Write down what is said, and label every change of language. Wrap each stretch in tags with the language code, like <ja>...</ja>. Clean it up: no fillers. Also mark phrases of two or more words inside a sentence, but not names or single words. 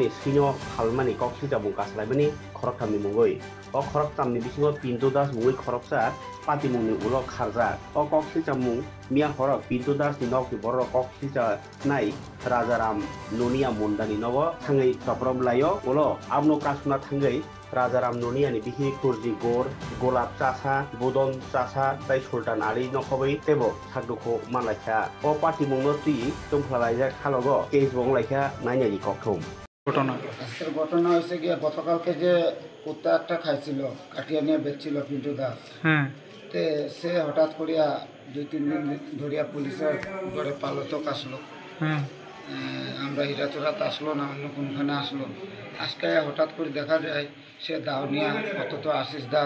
<trp>सैनो फालमानि कक्सि जाबुं कासलायमानि खरकथामनि मुङै अ खरकथामनि बिसिङाव पिन्टु दास मुङै खरकसा पाति मुंनि उलो खारजा अ कक्सि जामुं मिया हरक पिन्टु दासनि नगनि बर कक्सि जा नाय राजाराम नुनिया मुन्दानि नग थाङै तप्रब लायो उलो आमनो कासुना थाङै राजाराम नुनियानि बिहि कुरजि गोर गलाब चासा बुदन चासा ताई सुल्तान आली नखबै तेबो सागदुखौ मानलायखा अ पार्टी मुंनो तुइ तुंफ्लालायजा खालगो केस बंलायखा नायनायनि कक्थुम</trp> <bn>ঘটনা আজকের ঘটনা হয়েছে গিয়ে গতকালকে যে কুত্তা একটা খাইছিল কাটিয়া নিয়ে বেচছিল পিন্টু দাস তে সে হঠাৎ করিয়া 2-3 দিন ধরিয়া পুলিশের ঘরে পালতক আসলো আমরা হিরাচরাত আসলো না অন্য কোনখানে আসলো আজকে হঠাৎ করে দেখা যায় সে দাউনিয়া অত আশিস দাস</bn>